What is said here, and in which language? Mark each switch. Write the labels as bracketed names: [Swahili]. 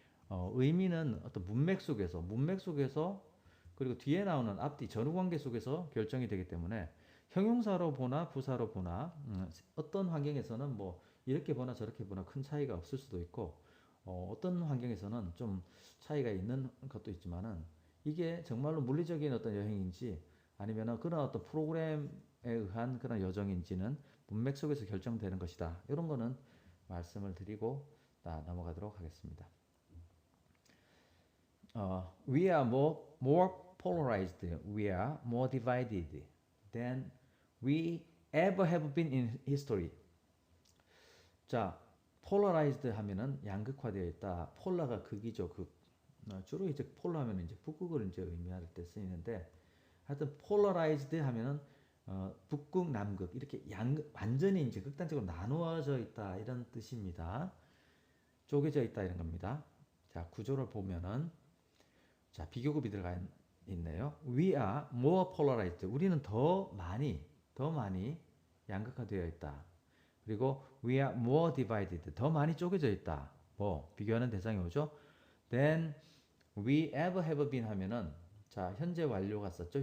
[Korean] 의미는 어떤 문맥 속에서 그리고 뒤에 나오는 앞뒤 전후 관계 속에서 결정이 되기 때문에 형용사로 보나 부사로 보나 어떤 환경에서는 뭐 이렇게 보나 저렇게 보나 큰 차이가 없을 수도 있고 어떤 환경에서는 좀 차이가 있는 것도 있지만은 이게 정말로 물리적인 어떤 여행인지 아니면은 그런 어떤 프로그램에 의한 그런 여정인지는 문맥 속에서 결정되는 것이다. 이런 거는 말씀을 드리고 넘어가도록 하겠습니다. [English] We are more polarized. We are more divided than we ever have been in history. [Korean] 자, polarized 하면은 양극화되어 있다. 폴라가 극이죠. 극. 주로 이제 폴라 하면 이제 북극을 이제 의미할 때 쓰이는데 하여튼 polarized 하면은 북극, 남극 이렇게 완전히 이제 극단적으로 나누어져 있다 이런 뜻입니다. 쪼개져 있다 이런 겁니다. 자, 구조를 보면은 자, 비교급이 들어가 있네요. [English] We are more polarized. [Korean] 우리는 더 많이 양극화되어 있다. 그리고 [English] we are more divided. [Korean] 더 많이 쪼개져 있다. 뭐 비교하는 대상이 오죠. [English] Then we ever have been [Korean] 하면은 자, 현재 완료가 썼죠.